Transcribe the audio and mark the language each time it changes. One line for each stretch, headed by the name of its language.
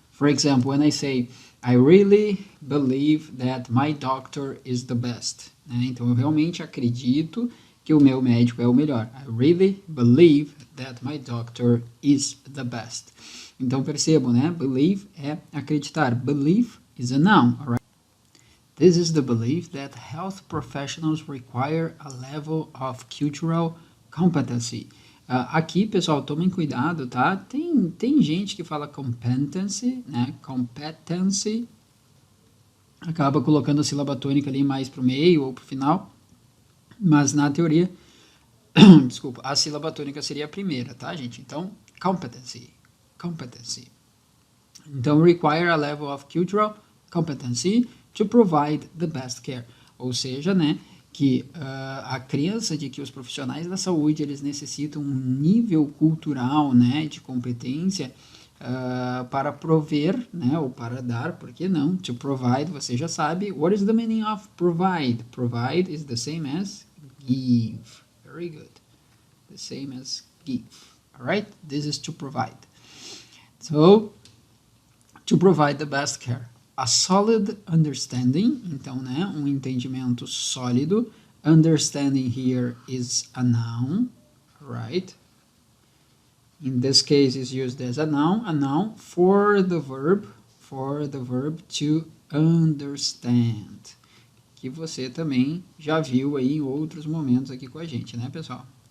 English: For example, when I say, I really believe that my doctor is the best.
Portuguese: Né? Então, eu realmente acredito que o meu médico é o melhor.
English: I really believe that my doctor is the best.
Portuguese: Então, percebam, né?
English: Believe
Portuguese: é acreditar.
English: Belief is a noun, alright? This is the belief that health professionals require a level of cultural competency.
Portuguese: Aqui, pessoal, tomem cuidado, tá? Tem gente que fala competency, né? Competency. Acaba colocando a sílaba tônica ali mais para o meio ou para o final. Mas na teoria, desculpa, a sílaba tônica seria a primeira, tá, gente?
English: Então, competency. Competency. Então, require a level of cultural competency to provide the best care.
Portuguese: Ou seja, né, que a crença de que os profissionais da saúde, eles necessitam um nível cultural, né, de competência para prover, né, ou para dar, por que não?
English: To provide, você já sabe. What is the meaning of provide? Provide is the same as give. Very good. The same as give. Alright? This is to provide. So, to provide the best care. A solid understanding,
Portuguese: então, né, um entendimento sólido.
English: Understanding here is a noun, right? In this case is used as a noun for the verb to understand.
Portuguese: Que você também já viu aí em outros momentos aqui com a gente, né, pessoal?